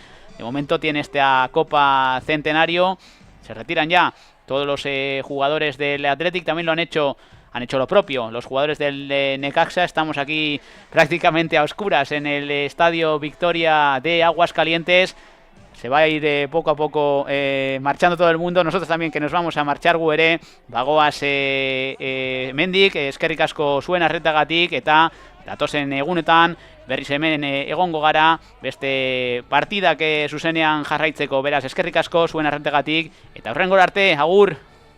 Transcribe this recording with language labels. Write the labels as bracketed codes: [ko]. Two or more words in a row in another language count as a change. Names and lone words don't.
[es] De momento tiene esta Copa Centenario. Se retiran ya todos los jugadores del Athletic. También lo han hecho lo propio los jugadores del Necaxa. Estamos aquí prácticamente a oscuras en el Estadio Victoria de Aguascalientes. Se va a ir poco a poco marchando todo el mundo. Nosotros también, que nos vamos a marchar [eu] gu ere. Bagoaz mendik, eskerrik asko zuen arretagatik, eta datozen egunetan berriz hemen egongo gara beste partidak zuzenean jarraitzeko. Beraz, eskerrik asko zuen arretagatik, eta hurrengora arte, agur!